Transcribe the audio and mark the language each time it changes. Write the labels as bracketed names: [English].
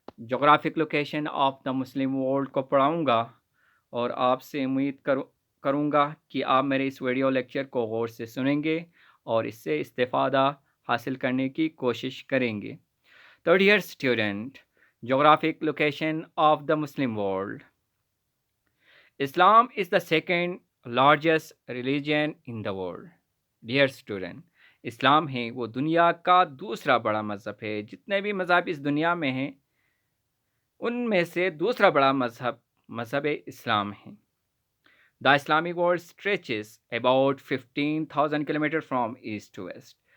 [English] geographic location of the Muslim world [Urdu] کو پڑھاؤں گا، اور آپ سے امید کروں گا کہ آپ میرے اس ویڈیو لیکچر کو غور سے سنیں گے اور اس سے استفادہ حاصل کرنے کی کوشش کریں گے۔ تو dear student, [English] geographic location of the Muslim world. Islam is the second largest religion in the world. [Urdu] Dear student, اسلام ہے وہ دنیا کا دوسرا بڑا مذہب ہے۔ جتنے بھی مذہب اس دنیا میں ہیں ان میں سے دوسرا بڑا مذہب اسلام ہے۔ [English] The Islamic world stretches about 15,000 kilometers from east to west.